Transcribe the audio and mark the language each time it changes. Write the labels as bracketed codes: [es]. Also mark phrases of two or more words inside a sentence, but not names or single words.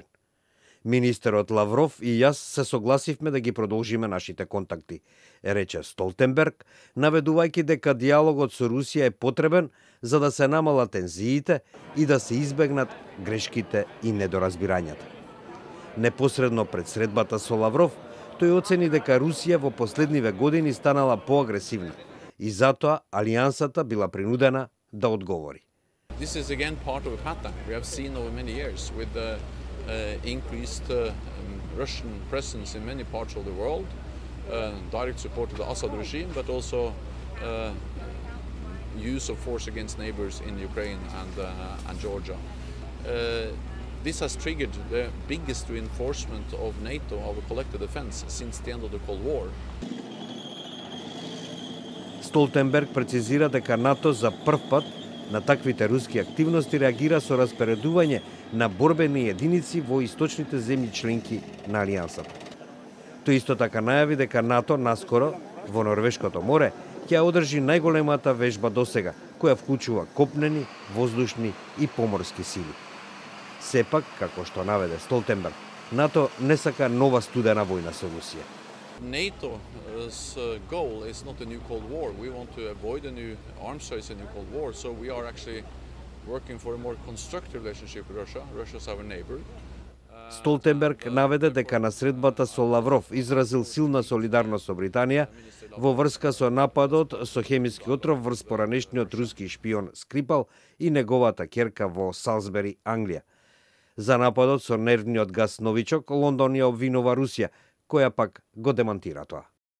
[mk] Министерот Лавров и јас се согласивме да ги продолжиме нашите контакти, рече Столтенберг, наведувајќи дека диалогот со Русија е потребен за да се намалат тензиите и да се избегнат грешките и недоразбирањата. Непосредно пред средбата со Лавров, тој оцени дека Русија во последниве години станала поагресивна и затоа алијансата била принудена да одговори. [en] This is again part of a pattern we have seen over many years with the increased Russian presence in many parts of the world, direct support to the Assad regime, but also use of force against neighbors in Ukraine and Georgia. This has triggered the biggest reinforcement of NATO, of a collective defense, since the end of the Cold War. [mk] Столтенберг прецизира дека НАТО за прв пат на таквите руски активности реагира со распоредување на борбени единици во источните земји членки на алијансата. Тој исто така најави дека НАТО наскоро во Норвешкото море ќе одржи најголемата вежба досега, која вклучува копнени, воздушни и поморски сили. Сепак, како што наведе Столтенберг, НАТО не сака нова студена војна со Русија. [en] NATO's goal is not a new Cold War. We want to avoid a new arms race, a new Cold War. So we are actually working for a more constructive relationship with Russia. Russia is our neighbor. [mk] Столтенберг наведе дека на средбата со Лавров изразил силна солидарност со Британија во врска со нападот со хемиски отров врз поранешниот руски шпион Скрипал и неговата ќерка во Салсбери, Англија. За нападот со нервниот газ новичок, Лондон ја обвинува Русија, која пак го демантира тоа.